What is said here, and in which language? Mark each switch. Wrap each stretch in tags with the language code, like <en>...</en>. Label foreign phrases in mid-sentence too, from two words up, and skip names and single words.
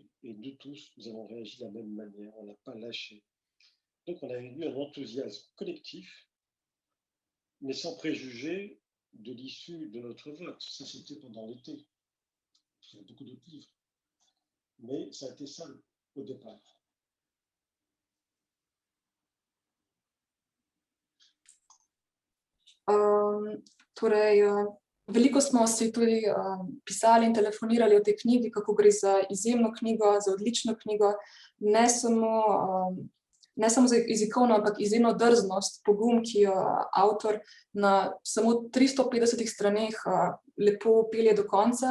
<fr>Et nous tous, nous avons réagi de la même manière. On n'a pas lâché. Donc, on a eu un enthousiasme collectif, mais sans préjuger de l'issue de notre vote. Ça, c'était pendant l'été. Il y a beaucoup d'autres livres. Mais ça a été ça au départ.</fr> <sl>Veliko smo si tudi pisali in telefonirali o tej knjigi, kako gre za izjemno knjigo, za odlično knjigo, ne samo za jezikovno, ampak izjemno drznost, pogum, ki jo avtor na samo 350 straneh lepo pelje do konca.</sl>